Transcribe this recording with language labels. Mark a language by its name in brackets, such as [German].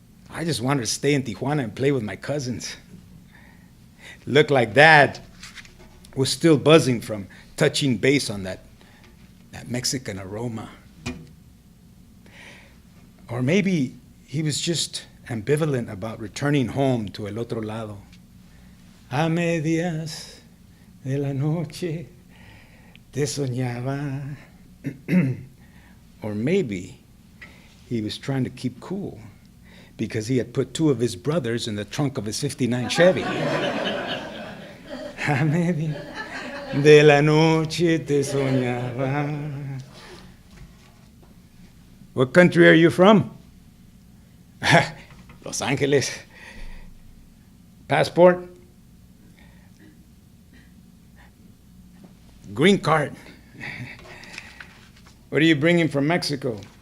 [English] I just wanted to stay in Tijuana and play with my cousins. Looked like Dad was still buzzing from touching base on that Mexican aroma. Or maybe he was just ambivalent about returning home to [Spanish] el otro lado. A medias de la noche te soñaba. [English] Or maybe he was trying to keep cool because he had put 2 of his brothers in the trunk of his '59 Chevy. [Spanish] A medias de la noche te soñaba. [English] What country are you from? Los Angeles. Passport? Green card. What are you bringing from Mexico?